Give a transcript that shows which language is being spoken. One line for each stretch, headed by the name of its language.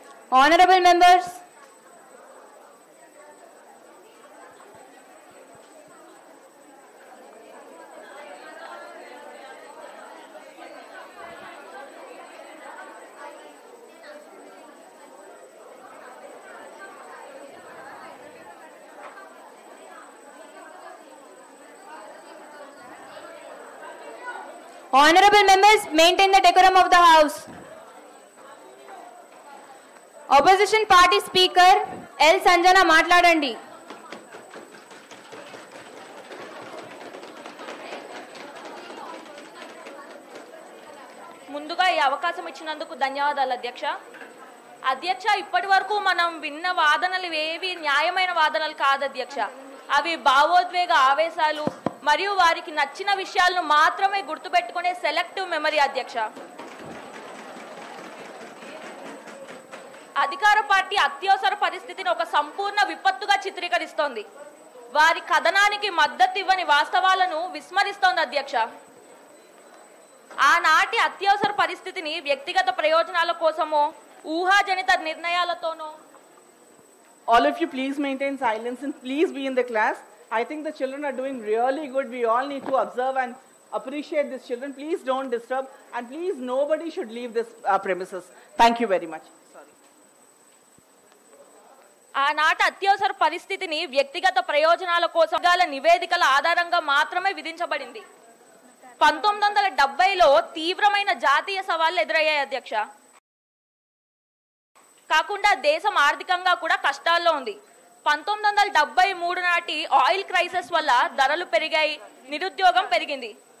English: Honorable members, Honorable members, maintain the decorum of the house. Opposition party speaker L.
Telugu: Sanjana మాట్లాడండి. ముందుగా ఈ అవకాశం ఇచ్చినందుకు ధన్యవాదాలు అధ్యక్ష. అధ్యక్ష, ఇప్పటి వరకు మనం విన్న వాదనలు ఏవి న్యాయమైన వాదనలు కాదు అధ్యక్ష. అవి భావోద్వేగ ఆవేశాలు మరియు వారికి నచ్చిన విషయాలను మాత్రమే గుర్తుపెట్టుకునే సెలెక్టివ్ మెమరీ అధ్యక్ష. అధికార పార్టీ అత్యవసర పరిస్థితిని ఒక సంపూర్ణ విపత్తుగా చిత్రీకరిస్తోంది. వారి కథనానికి మద్దతు ఇవ్వని వాస్తవాలను విస్మరిస్తోంది అధ్యక్ష. ఆనాటి అత్యవసర పరిస్థితిని వ్యక్తిగత ప్రయోజనాల కోసమో ఊహాజనిత నిర్ణయాలతోనో.
English: All of you please maintain silence and please be in the class. I think the children are doing really good. We all need to observe and appreciate these children. Please don't disturb and please nobody should leave this premises. Thank you very much. Sorry.
Telugu: ఆనాటి అత్యవసర పరిస్థితిని వ్యక్తిగత ప్రయోజనాల కోసం నివేదికల ఆధారంగా మాత్రమే విధించబడింది. 1970లో తీవ్రమైన జాతీయ సవాళ్లు ఎదురయ్యాయి అధ్యక్ష. కాకుండా దేశం ఆర్థికంగా కూడా కష్టాల్లో ఉంది. 1973 నాటి ఆయిల్ క్రైసిస్ వల్ల ధరలు పెరిగాయి, నిరుద్యోగం పెరిగింది.